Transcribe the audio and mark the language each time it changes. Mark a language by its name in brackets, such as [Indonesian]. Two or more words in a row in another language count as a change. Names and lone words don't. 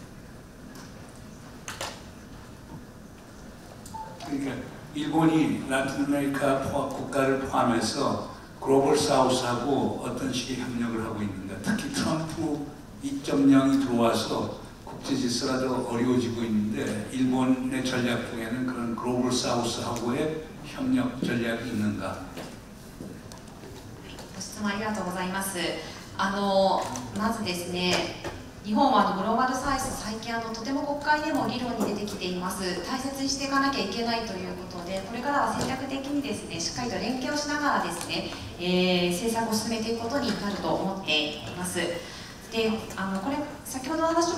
[Korean] 그러니까 일본이 라틴 아메리카 국가를 포함해서 글로벌 사우스하고 어떤 식의 협력을 하고 있는가. 특히 트럼프 2.0이 들어와서 국제 질서가 더 어려워지고 있는데 일본의 전략 중에는 그런 글로벌 사우스하고의 협력 전략이 있는가? [Japanese] ご質問ありがとうございます。まずですね、日本はグローバルサウス最近とても国会でも議論に出てきています。大切にしていかなきゃいけないということで、これからは戦略的にですね、しっかりと連携をしながらですね、政策を進めていくことになると思っています。で、これ先ほど話